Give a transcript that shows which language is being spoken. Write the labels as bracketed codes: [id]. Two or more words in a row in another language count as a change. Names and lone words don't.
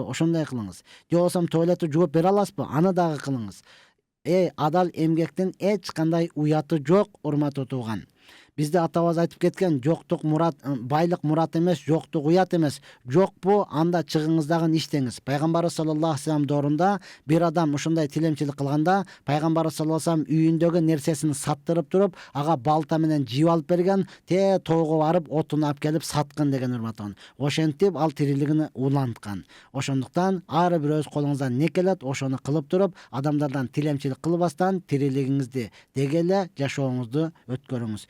[ky] Ошондой кылыңыз. Же болбосо туалетти жууп бере аласызбы? Аны дагы кылыңыз. Адал эмгектин эч кандай уяты жок, урматтуу тууган. Бизде атабыз айтып кеткен, жоктук мурат, байлык мурат эмес, жоктук уят эмес. Жокпу, анда чыгыңыздагы иштеңиз. Пайгамбарыбыз [ar] صلى الله عليه وسلم [ky] доорунда бир адам ушундай тилемчилик кылганда, Пайгамбарыбыз [ar] صلى الله عليه وسلم [ky] үйүндөгү нерсесин саттырып туруп, ага балта менен жип алып берген, тоого барып отун алып келип саткын деген, урматтуу. Ошентип ал тирилигин уланткан. Ошондуктан ар бир өз колуңуздан не келет, ошону кылып туруп, адамдардан тилемчилик кылбастан тирилигиңизди деги эле жашооңузду өткөрүңүз.